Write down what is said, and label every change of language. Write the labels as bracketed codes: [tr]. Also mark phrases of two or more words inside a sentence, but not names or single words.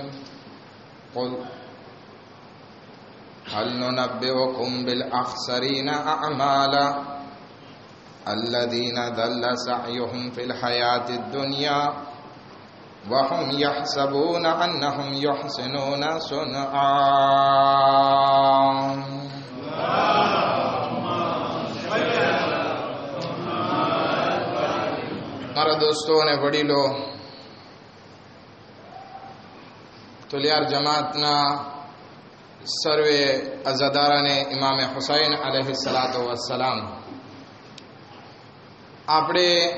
[ar] قل هل ننبئكم بالأخسرين أعمالا الذين ضل سعيهم في الحياة الدنيا وهم يحسبون أنهم يحسنون صنعا. [gu] મારા દોસ્તો અને વડીલો, તુલિયાર જમાતના સર્વે અઝાદારાને ઇમામે હુસૈન [ar] عليه الصلاة والسلام, [gu] આપણે